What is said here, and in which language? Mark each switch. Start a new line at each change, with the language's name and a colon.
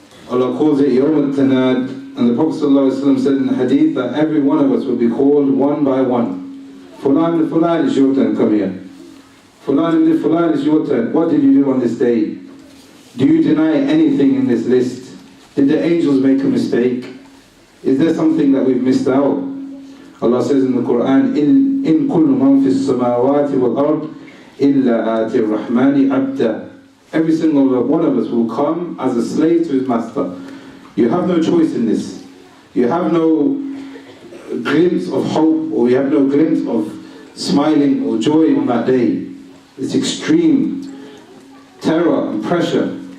English: Allah calls it Yawm al-Tanad. And the Prophet ﷺ said in the hadith that every one of us will be called one by one. Fulan ibn Fulan, is your turn, come here. Fulan ibn Fulan, is your turn. What did you do on this day? Do you deny anything in this list? Did the angels make a mistake? Is there something that we've missed out?
Arabic: Allah says in the Quran, إِن كُلُّ مَنْ فِي السَّمَاوَاتِ وَالْأَرْضِ إِلَّا آتِ الرَّحْمَنِ عَبْدًا.
English: Every single one of us will come as a slave to his master. You have no choice in this. You have no glimpse of hope, or you have no glimpse of smiling or joy on that day. It's extreme terror and pressure.